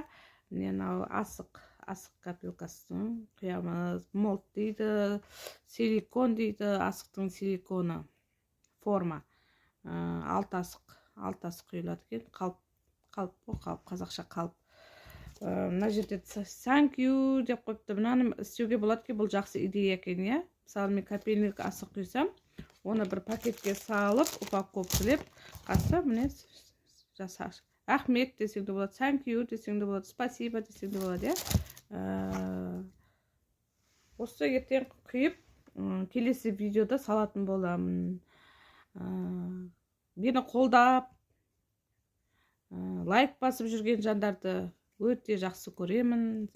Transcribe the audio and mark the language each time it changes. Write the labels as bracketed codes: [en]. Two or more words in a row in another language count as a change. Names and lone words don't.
[kk] Міне, асық копилкасын құямыз. Молт дейді, силикон дейді, асықтың силиконы форма. 6 асық құйылады екен. Қалып, қазақша қалып. Мына жерде [en] thank you [kk] деп қойыпты. Мынаны істеуге болады екен, бұл жақсы идея екен, иә. Мысалы, мен копейлік асық құйсам, оны бір пакетке салып, упаковкалеп, қасса міне жасаш. Рахмет десең де болады, [en] thank you [kk] десең де болады, спасибо десең де болады, иә. Осы ертең құйып, келесі видеода салатын боламын. Мені қолдап, лайк басып жүрген жандарды өте жақсы көремін.